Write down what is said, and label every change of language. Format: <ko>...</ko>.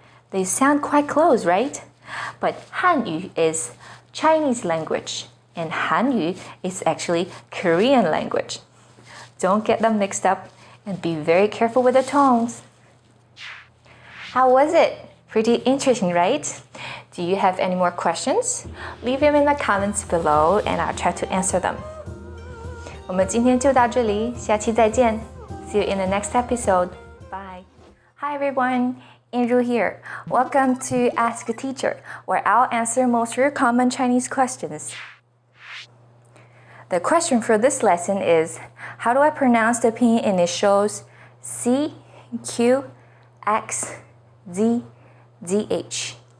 <en>They sound quite close, right? But Hanyu is Chinese language, and Hanyu is actually Korean language. Don't get them mixed up and be very careful with the tones. How was it? Pretty interesting, right? Do you have any more questions? Leave them in the comments below and I'll try to answer them.</en> <zh>我们今天就到这里，下期再见。</zh> <en>See you in the next episode. Bye. Hi everyone, Andrew here. Welcome to Ask a Teacher, where I'll answer most of your common Chinese questions. The question for this lesson is, how do I pronounce the pinyin initials C, Q, X, Z, DH?</en>